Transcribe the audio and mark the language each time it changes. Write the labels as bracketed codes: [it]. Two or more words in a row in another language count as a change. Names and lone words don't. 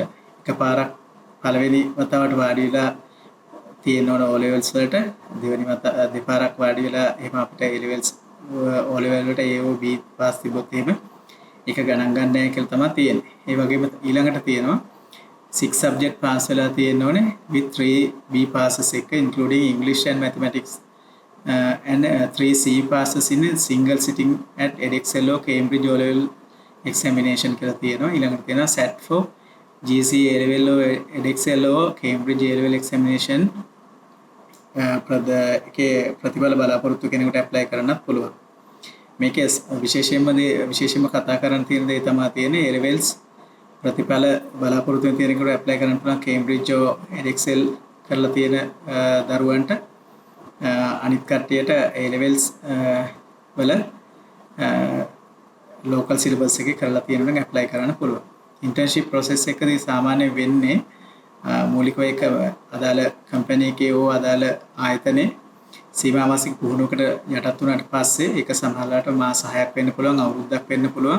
[si] එකපාරක් පළවෙනි වතාවට වාඩි වෙලා තියෙන්න ඕන [en] O levels [si] වලට, දෙවෙනි දෙපාරක් වාඩි වෙලා එහෙම අපිට [en] A levels O level [si] වලට [en] AOB pass [si] තිබොත් එහෙම ඒක ගණන් ගන්න නැහැ කියලා තමයි තියෙන්නේ. ඒ වගේම ඊළඟට තියෙනවා [en] 6 subject pass [si] වෙලා තියෙන්න ඕනේ [en] with 3 B passes එක including English and mathematics and 3 C passes in a single sitting at edXL or Cambridge O level examination [si] කියලා තියෙනවා. ඊළඟට තියෙනවා [en] SAT for GC A level or edXL or Cambridge A level examination [si] ප්‍රතිඵල බලාපොරොත්තු කෙනෙකුට ඇප්ලයි කරන්නත් පුළුවන්. මේකේ විශේෂයෙන්ම කතා කරන්න තියෙන දේ තමයි තියෙන්නේ [en] A levels [si] ප්‍රතිඵල බලාපොරොත්තු වෙන කෙනෙකුට ඇප්ලයි කරන්න පුළුවන් Cambridge or edXL කරලා තියෙන දරුවන්ට. අනිත් කට්ටියට [en] A levels [si] වල [en] local syllabus [si] එකේ කරලා තියෙනවා නම් ඇප්ලයි කරන්න පුළුවන්. [en] internship process [si] එකදී සාමාන්‍යයෙන් වෙන්නේ මූලිකව එක අදාළ කම්පැනි එකේ හෝ අදාළ ආයතනයේ සීමා මාසික පුහුණුවකට යටත් වුණාට පස්සේ ඒක සමහරවිට මාස 6ක් වෙන්න පුළුවන්, අවුරුද්දක් වෙන්න පුළුවන්.